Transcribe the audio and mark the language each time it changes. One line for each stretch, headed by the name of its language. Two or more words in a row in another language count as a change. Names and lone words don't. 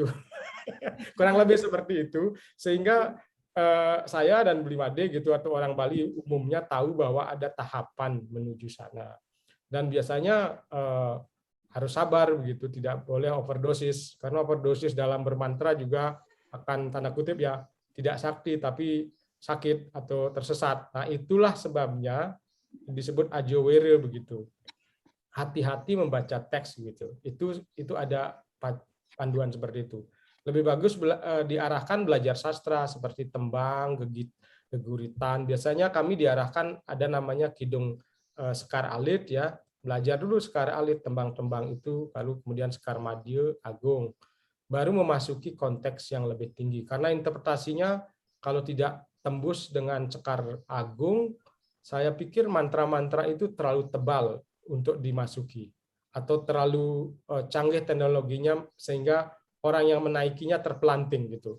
Indonesian: Kurang lebih seperti itu, sehingga saya dan Blimade gitu atau orang Bali umumnya tahu bahwa ada tahapan menuju sana, dan biasanya harus sabar begitu, tidak boleh overdosis, karena overdosis dalam bermantra juga akan tanda kutip ya tidak sakti tapi sakit atau tersesat. Nah, itulah sebabnya disebut ajowere begitu. Hati-hati membaca teks gitu. Itu ada panduan seperti itu. Lebih bagus diarahkan belajar sastra seperti tembang, geguritan. Biasanya kami diarahkan ada namanya kidung sekar alit ya. Belajar dulu sekar alit, tembang-tembang itu, lalu kemudian sekar madya, agung. Baru memasuki konteks yang lebih tinggi. Karena interpretasinya kalau tidak tembus dengan sekar agung, saya pikir mantra-mantra itu terlalu tebal untuk dimasuki atau terlalu canggih teknologinya sehingga orang yang menaikinya terpelanting gitu.